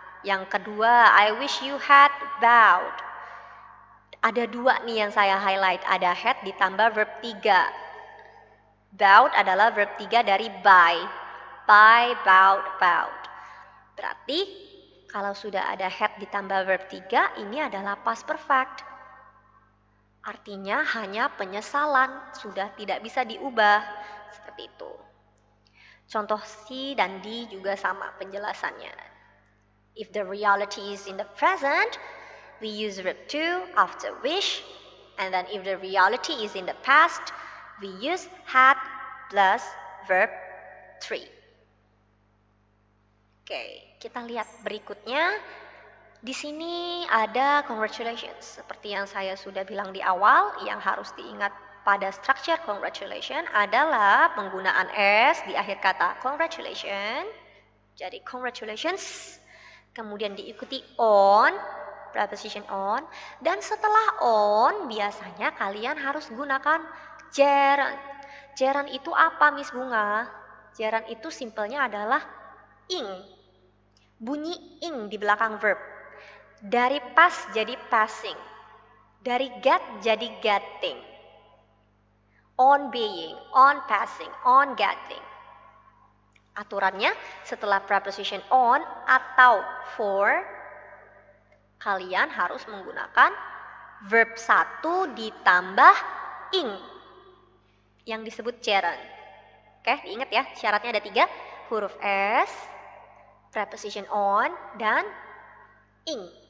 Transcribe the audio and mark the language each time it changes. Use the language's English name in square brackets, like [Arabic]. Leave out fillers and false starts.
[Indonesian] Yang kedua, [English] I wish you had bowed. [Indonesian] Ada 2 nih yang saya highlight. Ada had ditambah verb 3. Bowed adalah verb 3 dari by. By, bowed, bowed. Berarti kalau sudah ada had ditambah verb 3, ini adalah past perfect. Artinya hanya penyesalan, sudah tidak bisa diubah. Seperti itu. Contoh C dan D juga sama penjelasannya. [English] If the reality is in the present, we use verb 2 after wish. And then if the reality is in the past, we use had plus verb 3. [Indonesian] Oke, kita lihat berikutnya. Di sini ada congratulations. Seperti yang saya sudah bilang di awal, yang harus diingat pada structure congratulation adalah penggunaan S di akhir kata congratulation. Jadi congratulations, kemudian diikuti on, preposition on, dan setelah on biasanya kalian harus gunakan gerund. Gerund itu apa, Miss Bunga? Gerund itu simpelnya adalah ing. Bunyi ing di belakang verb. Dari pass jadi passing. Dari get jadi getting. [English] On being, on passing, on getting. [Indonesian] Aturannya setelah preposition on atau for, kalian harus menggunakan verb 1 ditambah ing yang disebut gerund. Oke, diingat ya, syaratnya ada 3, huruf S, preposition on, dan ing.